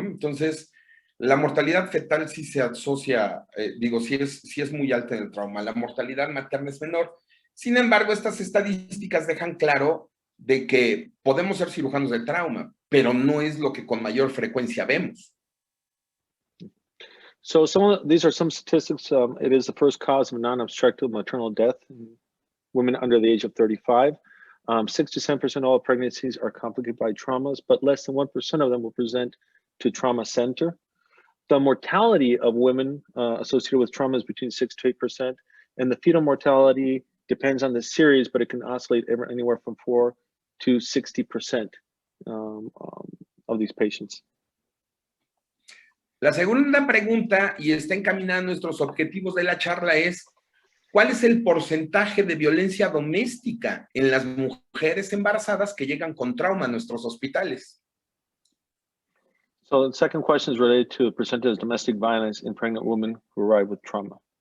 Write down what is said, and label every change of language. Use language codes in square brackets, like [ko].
[es] Entonces, la mortalidad fetal sí se asocia, sí es muy alta en el trauma. La mortalidad materna es menor. Sin embargo, estas estadísticas dejan claro de que podemos ser cirujanos de trauma, pero no es lo que con mayor frecuencia vemos. [en] So these are some statistics. It is the first cause of non-obstructive maternal death in women under the age of 35. 6 to 7% of all pregnancies are complicated by traumas, but less than 1% of them will present to trauma center. The mortality of women associated with trauma is between 6 to 8%, and the fetal mortality depends on the series, but it can oscillate anywhere from 4 to 60% of these patients. [es] La segunda pregunta, y está encaminada a nuestros objetivos de la charla, es ¿cuál es el porcentaje de violencia doméstica en las mujeres embarazadas que llegan con trauma a nuestros hospitales? [en] So the second question is related to the percentage of domestic violence in pregnant women who arrive with trauma.